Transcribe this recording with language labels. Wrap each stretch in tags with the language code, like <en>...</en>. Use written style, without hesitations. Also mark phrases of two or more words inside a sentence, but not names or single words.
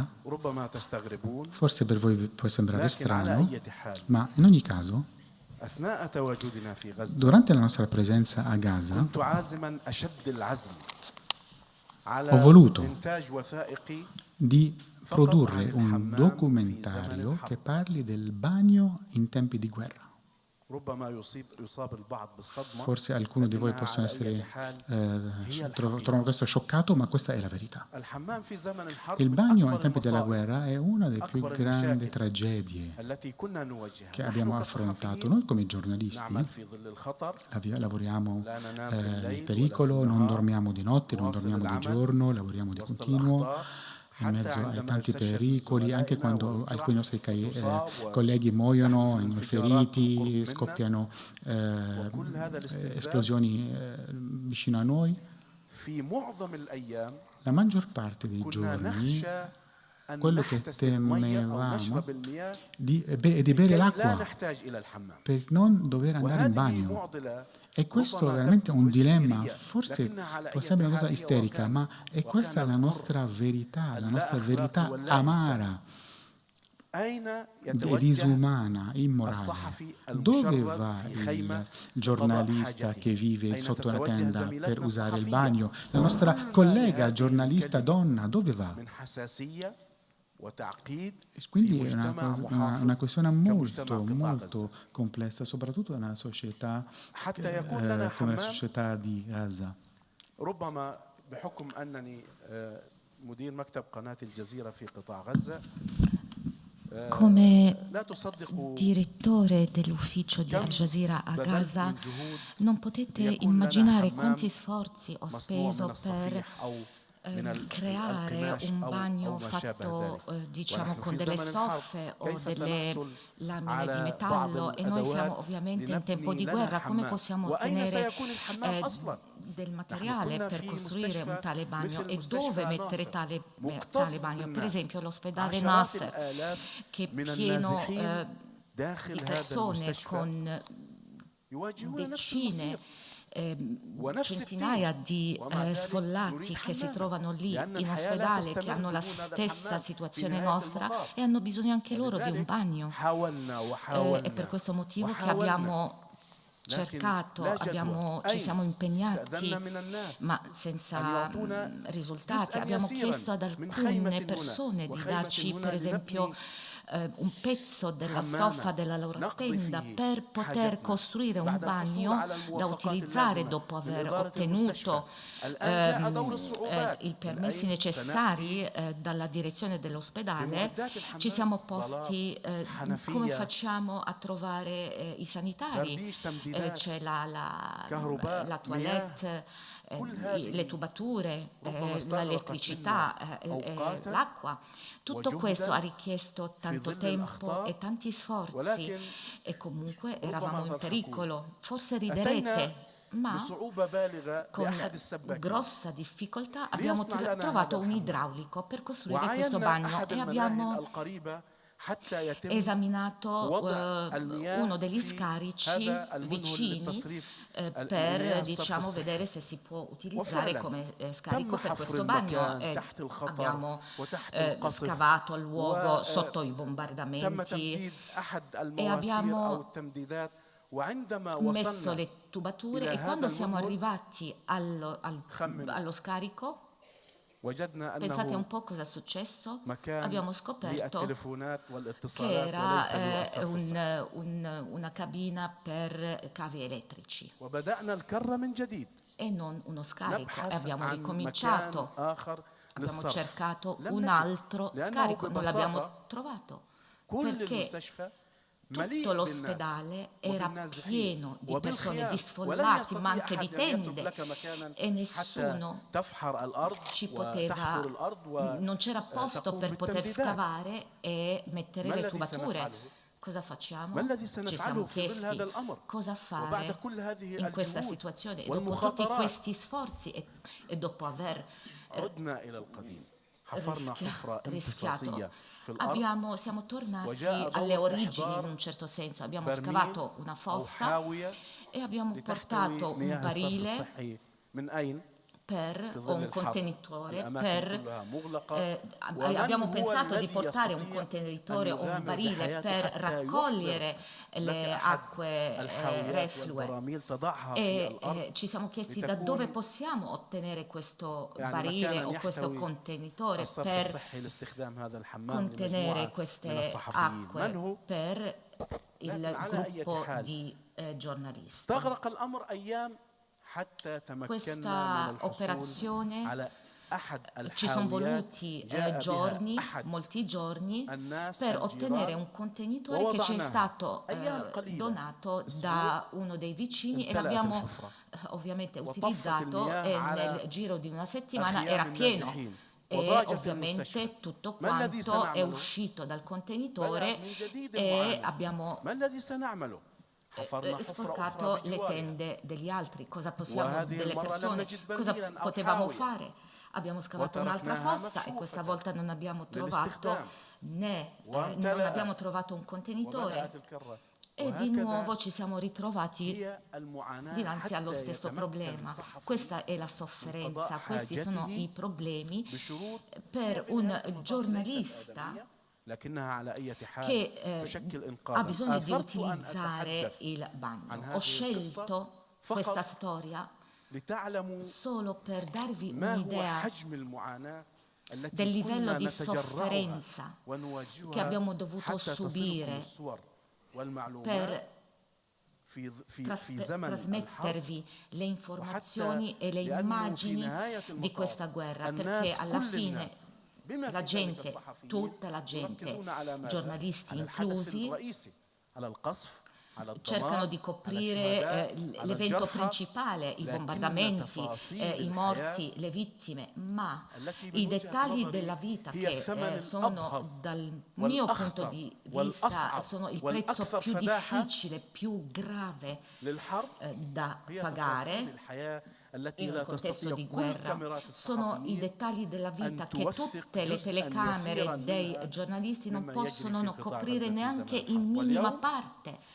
<it>Forse per voi può sembrare strano, ma in ogni caso, durante la nostra presenza a Gaza, ho voluto di produrre un documentario che parli del bagno in tempi di guerra.</it> <ar>ربما يصاب البعض بالصدمة</ar> <it>Forse alcuni di voi</it> <ar>لكنها</ar> <it>possono</it> <ar>على</ar> <it>essere,</it> <ar>أي حال</ar> <it>trovano questo scioccato, ma questa è la verità.</it> <ar>الحمام في زمن الحرب</ar> <it>Il</it> <ar>من</ar> <it>bagno ai</it> <ar>أكبر</ar> <it>tempi della</it> <ar>المصائب</ar> <it>guerra è una delle più</it> <ar>أكبر</ar> <it>grandi</it> <ar>المشاكل</ar> <it>tragedie</it> <ar>التي كنا نواجهها.</ar> <it>che abbiamo</it> <ar>نحن</ar> <it>affrontato.</it> <ar>كصحفيين</ar> <it>Noi come giornalisti</it> <ar>نعمل في ظل الخطر</ar> <it>lavoriamo</it> <ar>لا ننام في</ar> <it>nel</it> <ar>الليل</ar> <it>pericolo,</it> <ar>ولا في</ar> <it>non</it> <ar>النهار</ar> <it>dormiamo di notte, non</it> <ar>نواصل</ar> <it>dormiamo di</it> <ar>العمل</ar> <it>giorno, lavoriamo di</it> <ar>وسط</ar> <it>continuo</it> <ar>الأخطار</ar> <it>in</it> <ar>حتى</ar> <it>mezzo ai</it> <ar>عندما</ar> <it>tanti</it> <ar>يستشهد</ar> <it>pericoli, anche</it> <ar>زملائنا</ar> <it>quando</it> <ar>ويجرح</ar> <it>alcuni nostri</it> <ar>ويصاب</ar> <it>colleghi muoiono,</it> <ar>ويحدث</ar> <it>vengono</it> <ar>انفجارات</ar> <it>feriti,</it> <ar>قرب منا</ar> <it>scoppiano</it> <ar>وكل هذا الاستنزاف</ar> <it>esplosioni vicino a noi.</it> <ar>في معظم الأيام</ar> <it>La maggior parte dei</it> <ar>كنا</ar> <it>giorni</it> <ar>نخشى أن</ar> <it>quello che</it> <ar>نحتسي المية أو</ar> <it>temevamo</it> <ar>نشرب المياه</ar> <it>è di bere</it> <ar>لكي لا</ar> <it>l'acqua</it> <ar>نحتاج إلى الحمام.</ar> <it>per non dover andare in</it> <ar>وهذه</ar> <it>bagno.</it> <ar>معضلة</ar> <it>E questo è</it> <ar>ربما</ar> <it>veramente un</it> <ar>تبدو</ar> <it>dilemma,</it> <ar>هستيرية</ar> <it>forse</it> <ar>لكنها على</ar> <it>può</it> <ar>أي</ar> <it>sembrare una</it> <ar>حال</ar> <it>cosa</it> <ar>هي</ar> <it>isterica, ma è questa la nostra verità, la nostra verità amara</it> <ar>أين</ar> <it>e</it> <ar>يتوجه</ar> <it>disumana, immorale.</it> <ar>الصحفي</ar> <it>Dove</it> <ar>المشرد</ar> <it>va</it> <ar>في</ar> <it>il</it> <ar>خيمة</ar> <it>giornalista</it> <ar>لقضاء</ar> <it>che vive</it> <ar>حاجته؟</ar> <it>sotto una</it> <ar>أين</ar> <it>tenda</it> <ar>تتوجه</ar> <it>per</it> <ar>زميلتنا</ar> <it>usare il</it> <ar>الصحفية؟</ar> <it>bagno? La nostra collega</it> <ar>هذه</ar> <it>giornalista</it> <ar>الكلمة</ar> <it>donna, dove va?</it> <ar>من حساسية وتعقيد</ar> <it>Quindi</it> <ar>في</ar> <it>è</it> <ar>مجتمع</ar> <it>una</it> <ar>محافظ</ar> <it>questione</it> <ar>كمجتمع</ar> <it>molto,</it> <ar>قطاع</ar> <it>molto</it> <ar>غزة.</ar> <it>complessa, soprattutto in una società</it> <ar>حتى يكون لنا</ar> <it>come la</it> <ar>حمام</ar> <it>società di Gaza.</it> <ar>ربما بحكم أنني مدير مكتب قناة الجزيرة في قطاع غزة</ar> <it>Come</it> <ar>لا تصدقوا</ar> <it>direttore dell'ufficio di Al Jazeera a</it> <ar>بذلت</ar> <it>Gaza,</it> <ar>من جهود</ar> <it>non potete</it> <ar>ليكون لنا</ar> <it>immaginare</it> <ar>حمام</ar> <it>quanti sforzi ho</it> <ar>مصنوع</ar> <it>speso</it> <ar>من</ar> <it>per</it> <ar>الصفيح أو من</ar> <it>creare</it> <ar>القماش</ar> <it>un</it> <ar>أو</ar> <it>bagno</it> <ar>ما شابه</ar> <it>fatto</it> <ar>ذلك.</ar> <it>diciamo</it> <ar>ونحن</ar> <it>con</it> <ar>في</ar> <it>delle</it> <ar>زمن الحرب</ar> <it>stoffe o</it> <ar>كيف</ar> <it>delle</it> <ar>سنحصل</ar> <it>lamine di</it> <ar>على</ar> <it>metallo</it> <ar>بعض</ar> <it>e noi siamo</it> <ar>الأدوات</ar> <it>ovviamente in tempo</it> <ar>لنبني</ar> <it>di</it> <ar>لنا</ar> <it>guerra, come</it> <ar>حمام؟</ar> <it>possiamo</it> <ar>وأين</ar> <it>ottenere</it> <ar>سيكون الحمام أصلا؟</ar> <it>del materiale</it> <ar>كنا</ar> <it>per</it> <ar>في</ar> <it>costruire un</it> <ar>مستشفى</ar> <it>tale bagno</it> <ar>مثل</ar> <it>e</it> <ar>مستشفى</ar> <it>dove mettere</it> <ar>ناصر</ar> <it>tale</it> <ar>مكتظ</ar> <it>bagno. Per</it> <ar>بالناس.</ar> <it>esempio l'ospedale</it> <ar>عشرات</ar> <it>Nasser,</it> <ar>الآلاف</ar> <it>che è</it> <ar>من</ar> <it>pieno</it> <ar>النازحين</ar> <it>di</it> <ar>داخل هذا</ar> <it>persone</it> <ar>المستشفى</ar> <it>con</it> <ar>يواجهون نفس</ar> <it>decine,</it> <ar>المصير ونفس</ar> <it>centinaia</it> <ar>التين.</ar> <it>di</it> <ar>ومع ذلك</ar> <it>sfollati</it> <ar>نريد</ar> <it>che si</it> <ar>حماما.</ar> <it>trovano lì</it> <ar>لأن</ar> <it>in</it> <ar>الحياة لا</ar> <it>ospedale, che</it> <ar>تستمر</ar> <it>hanno la</it> <ar>بدون هذا</ar> <it>stessa</it> <ar>الحمام في</ar> <it>situazione</it> <ar>نهاية</ar> <it>nostra</it> <ar>المطاف.</ar> <it>e hanno bisogno anche loro di un</it> <ar>لذلك</ar> <it>bagno.</it> <ar>حاولنا</ar> <it>È</it> <ar>وحاولنا</ar> <it>per questo motivo che</it> <ar>وحاولنا.</ar> <it>abbiamo cercato,</it> <ar>لا جدوى.</ar> <it>ci siamo impegnati,</it> <ar>استأذنا من الناس</ar> <it>ma</it> <ar>أن</ar> <it>senza</it> <ar>يعطونا</ar> <it>risultati.</it> <ar>جزءاً</ar> <it>Abbiamo</it> <ar>يسيراً</ar> <it>chiesto ad</it> <ar>من خيمة</ar> <it>alcune</it> <ar>هنا</ar> <it>persone di</it> <ar>وخيمة</ar> <it>darci,</it> <ar>هنا</ar> <it>per esempio,</it> <ar>لنبني</ar> <it>un pezzo della</it> <ar>حماماً</ar> <it>stoffa della loro</it> <ar>نقضي</ar> <it>tenda</it> <ar>فيه</ar> <it>per poter</it> <ar>حاجتنا</ar> <it>costruire un</it> <ar>بعد الحصول</ar> <it>bagno</it> <ar>على</ar> <it>da</it> <ar>الموافقات</ar> <it>utilizzare</it> <ar>اللازمة</ar> <it>dopo</it> <ar>من</ar> <it>aver</it> <ar>إدارة المستشفى.</ar> <it>ottenuto</it> <ar>الآن جاء دور الصعوبات.</ar> <it>i permessi</it> <ar>من أين</ar> <it>necessari</it> <ar>سنأتي</ar> <it>dalla direzione dell'ospedale.</it> <ar>بمعدات الحمام؟</ar> <it>Ci siamo posti</it> <ar>بلاط، حنفية،</ar> <it>come facciamo a trovare i sanitari.</it> <ar>دربيش تمديدات،</ar> <it>C'è la</it> <ar>كهرباء،</ar> <it>toilette,</it> <ar>كل هذه</ar> <it>le tubature,</it> <ar>ربما استغرقت</ar> <it>l'elettricità,</it> <ar>منا أوقاتاً</ar> <it>l'acqua. Tutto</it> <ar>وجهداً</ar> <it>questo ha richiesto tanto</it> <ar>ظل</ar> <it>tempo</it> <ar>الأخطار،</ar> <it>e tanti sforzi</it> <ar>ولكن</ar> <it>e comunque</it> <ar>ربما</ar> <it>eravamo in</it> <ar>تضحكون.</ar> <it>pericolo. Forse</it> <ar>أتينا</ar> <it>riderete, ma</it> <ar>بصعوبة بالغة</ar> <it>con</it> <ar>لأحد السباكين</ar> <it>grossa difficoltà abbiamo</it> <ar>ليصنع لنا</ar> <it>trovato</it> <ar>هذا</ar> <it>un</it> <ar>الحمام.</ar> <it>idraulico per costruire questo</it> <ar>وعاينا</ar> <it>bagno</it> <ar>أحد</ar> <it>e</it> <ar>المناهل</ar> <it>abbiamo</it> <ar>القريبة حتى يتم</ar> <it>esaminato</it> <ar>وضع المياه</ar> <it>uno degli</it> <ar>في</ar> <it>scarici</it> <ar>هذا المنهل</ar> <it>vicini</it> <ar>للتصريف</ar> <it>per</it> <ar>المياه الصرف</ar> <it>diciamo</it> <ar>الصحي.</ar> <it>vedere se si può utilizzare</it> <ar>وفعلاً</ar> <it>come</it> <ar>تم</ar> <it>scarico per</it> <ar>حفر</ar> <it>questo bagno.</it> <ar>المكان تحت الخطر</ar> <it>Abbiamo</it> <ar>وتحت القصف</ar> <it>scavato il luogo</it> <ar>و-</ar> <it>sotto i</it> <ar>تم</ar> <it>bombardamenti,</it> <ar>تمديد أحد المواسير</ar> <it>abbiamo</it> <ar>أو التمديدات وعندما</ar> <it>messo</it> <ar>وصلنا</ar> <it>le tubature</it> <ar>إلى</ar> <it>e quando</it> <ar>هذا</ar> <it>siamo</it> <ar>المنهل</ar> <it>arrivati</it> <ar>خمن.</ar> <it>allo scarico,</it> <ar>وجدنا</ar> <it>pensate un</it> <ar>أنه</ar> <it>po' cosa è successo?</it> <ar>مكان</ar> <it>Abbiamo scoperto</it> <ar>للتليفونات</ar> <it>che</it> <ar>والاتصالات</ar> <it>era</it> <ar>وليس للصرف الصحي.</ar> <it>una cabina per cavi elettrici</it> <ar>وبدأنا الكرة من جديد</ar> <it>e non uno scarico. E</it> <ar>نبحث</ar> <it>abbiamo</it> <ar>عن مكان</ar> <it>ricominciato,</it> <ar>آخر</ar> <it>abbiamo</it> <ar>للصرف</ar> <it>cercato</it> <ar>لم</ar> <it>un</it> <ar>نجد.</ar> <it>altro</it> <ar>لأنه</ar> <it>scarico, non l'abbiamo</it> <ar>ببساطة</ar> <it>trovato</it> <ar>كل</ar> <it>perché</it> <ar>المستشفى مليء</ar> <it>tutto</it> <ar>بالناس</ar> <it>l'ospedale era</it> <ar>وبالنازحين</ar> <it>pieno di persone,</it> <ar>وبالخيام</ar> <it>di</it> <ar>ولم</ar> <it>sfollati, ma</it> <ar>يستطيع</ar> <it>anche di</it> <ar>أحد أن يترك</ar> <it>tende</it> <ar>لك مكانا</ar> <it>e nessuno</it> <ar>حتى تفحر الأرض</ar> <it>ci</it> <ar>وتحفر</ar> <it>poteva,</it> <ar>الأرض</ar> <it>non c'era posto</it> <ar>وتقوم</ar> <it>per poter</it> <ar>بالتمديدات.</ar> <it>scavare e mettere</it> <ar>ما</ar> <it>le</it> <ar>الذي</ar> <it>tubature.</it> <ar>سنفعله؟</ar> <it>Cosa facciamo?</it> <ar>ما الذي</ar> <it>Ci</it> <ar>سنفعله</ar> <it>siamo</it> <ar>في ظل</ar> <it>chiesti</it> <ar>هذا الأمر</ar> <it>cosa</it> <ar>وبعد</ar> <it>fare</it> <ar>كل هذه</ar> <it>in questa</it> <ar>الجهود</ar> <it>situazione. E dopo tutti</it> <ar>والمخاطرات</ar> <it>questi sforzi e dopo aver</it> <ar>عدنا إلى القديم حفرنا حفرة امتصاصية في</ar> <it>rischiato,</it> <ar>الأرض</ar> <it>siamo tornati</it> <ar>وجاء</ar> <it>alle</it> <ar>دور</ar> <it>origini in</it> <ar>إحضار</ar> <it>un certo senso. Abbiamo</it> <ar>برميل</ar> <it>scavato una</it> <ar>أو</ar> <it>fossa</it> <ar>حاوية</ar> <it>e abbiamo portato</it> <ar>لتحتوي</ar> <it>un</it> <ar>مياه الصرف</ar> <it>barile</it> <ar>الصحي من أين؟</ar> <it>per,</it> <ar>في</ar> <it>o</it> <ar>ظل</ar> <it>un</it> <ar>الحرب</ar> <it>contenitore</it> <ar>الأماكن</ar> <it>per</it> <ar>كلها مغلقة</ar> <it>abbiamo</it> <ar>ومن هو</ar> <it>pensato di</it> <ar>الذي</ar> <it>portare un</it> <ar>يستطيع</ar> <it>contenitore</it> <ar>أن</ar> <it>o un</it> <ar>يغامر</ar> <it>barile</it> <ar>بحياته</ar> <it>per</it> <ar>حتى</ar> <it>raccogliere</it> <ar>يوفر لك</ar> <it>le</it> <ar>أحد</ar> <it>acque</it> <ar>الحاويات</ar> <it>reflue</it> <ar>والبراميل تضعها في</ar> <it>e</it> <ar>الأرض</ar> <it>ci siamo chiesti da</it> <ar>لتكون</ar> <it>dove possiamo ottenere questo</it> <ar>يعني</ar> <it>barile</it> <ar>مكانا</ar> <it>o questo</it> <ar>يحتوي</ar> <it>contenitore</it> <ar>الصرف</ar> <it>per</it> <ar>الصحي لاستخدام هذا الحمام</ar> <it>contenere</it> <ar>لمجموعة من</ar> <it>queste</it> <ar>الصحفيين من</ar> <it>acque</it> <ar>هو؟</ar> <it>per</it> <ar>لكن</ar> <it>il</it> <ar>على أي</ar> <it>gruppo</it> <ar>حال</ar> <it>di giornalisti.</it> <ar>استغرق الأمر أيام حتى تمكنا</ar> <it>Questa</it> <ar>من الحصول</ar> <it>operazione</it> <ar>على أحد</ar> <it>ci sono</it> <ar>الحاويات</ar> <it>voluti</it> <ar>جاء بها</ar> <it>giorni,</it> <ar>أحد</ar> <it>molti giorni,</it> <ar>الناس</ar> <it>per ottenere</it> <ar>الجيران</ar> <it>un contenitore che ci è stato</it> <ar>أيام قليلة</ar> <it>donato</it> <ar>أسبوع</ar> <it>da uno dei vicini e</it> <ar>امتلأت</ar> <it>l'abbiamo</it> <ar>الحفرة</ar> <it>ovviamente</it> <ar>وطفت</ar> <it>utilizzato</it> <ar>المياه</ar> <it>e</it> <ar>على</ar> <it>nel giro di una settimana</it> <ar>أخيام</ar> <it>era pieno.</it> <ar>النازحين</ar> <it>E</it> <ar>وضاجت</ar> <it>ovviamente</it> <ar>المستشفى.</ar> <it>tutto</it> <ar>ما الذي</ar> <it>quanto è</it> <ar>سنعمله؟</ar> <it>uscito dal</it> <ar>بدأ</ar> <it>contenitore</it> <ar>من جديد</ar> <it>e</it> <ar>المعاناة.</ar> <it>abbiamo</it> <ar>ما الذي سنعمله؟ حفرنا حفرة</ar> <it>sporcato</it> <ar>أخرى</ar> <it>le</it> <ar>بجوارها.</ar> <it>tende degli altri. Cosa possiamo,</it> <ar>وهذه</ar> <it>delle</it> <ar>المرة لم</ar> <it>persone,</it> <ar>نجد</ar> <it>cosa</it> <ar>برميلاً أو</ar> <it>potevamo</it> <ar>حاوية.</ar> <it>fare? Abbiamo scavato un'altra</it> <ar>وتركناها</ar> <it>fossa e questa</it> <ar>مكشوفة</ar> <it>volta non abbiamo trovato</it> <ar>للاستخدام.</ar> <it>né non</it> <ar>وامتلأت.</ar> <it>abbiamo trovato un contenitore</it> <ar>وبدأت الكرة.</ar> <it>e di</it> <ar>وهكذا</ar> <it>nuovo ci siamo ritrovati</it> <ar>هي المعاناة</ar> <it>dinanzi allo</it> <ar>حتى</ar> <it>stesso</it> <ar>يتمكن</ar> <it>problema.</it> <ar>الصحفي</ar> <it>Questa è la sofferenza,</it> <ar>قضاء</ar> <it>questi sono</it> <ar>حاجته</ar> <it>i problemi</it> <ar>بشروط</ar> <it>per</it> <ar>في</ar> <it>un</it> <ar>نهاية المطاف ليست</ar> <it>giornalista</it> <ar>آدمية، لكنها على أي حال</ar> <it>che</it> <ar>تشكل</ar> <it>ha</it> <ar>إنقاذا.</ar> <it>bisogno di</it> <ar>آثرت أن</ar> <it>utilizzare</it> <ar>أتحدث</ar> <it>il</it> <ar>عن</ar> <it>bagno.</it> <ar>هذه</ar> <it>Ho scelto</it> <ar>القصة</ar> <it>questa</it> <ar>فقط</ar> <it>storia</it> <ar>لتعلموا</ar> <it>solo per darvi</it> <ar>ما هو</ar> <it>un'idea</it> <ar>حجم المعاناة التي</ar> <it>del livello</it> <ar>كنا</ar> <it>di</it> <ar>نتجرأها</ar> <it>sofferenza</it> <ar>ونواجهها</ar> <it>che abbiamo dovuto</it> <ar>حتى تصلكم</ar> <it>subire</it> <ar>الصور والمعلومات</ar> <it>per</it> <ar>في زمن الحرب</ar> <it>trasmettervi le informazioni e le</it> <ar>لأنه في</ar> <it>immagini</it> <ar>نهاية</ar> <it>di</it> <ar>المطاف</ar> <it>questa guerra,</it> <ar>الناس</ar> <it>perché alla</it> <ar>كل</ar> <it>fine</it> <ar>الناس بما</ar> <it>la</it> <ar>في ذلك</ar> <it>gente,</it> <ar>الصحفيين</ar> <it>tutta la gente,</it> <ar>يركزون على ماذا؟</ar> <it>giornalisti</it> <ar>على الحدث</ar> <it>inclusi,</it> <ar>الرئيسي على القصف على</ar> <it>cercano</it> <ar>الدمار</ar> <it>di</it> <ar>على</ar> <it>coprire</it> <ar>الشهداء على</ar> <it>l'evento</it> <ar>الجرحى</ar> <it>principale, i</it> <ar>لكن</ar> <it>bombardamenti,</it> <ar>تفاصيل</ar> <it>i morti, le vittime, ma i dettagli della vita che sono dal mio punto di vista sono il prezzo più difficile, più grave da pagare in un contesto di guerra, sono i dettagli della vita che tutte le telecamere dei giornalisti non possono coprire neanche in minima parte.</it>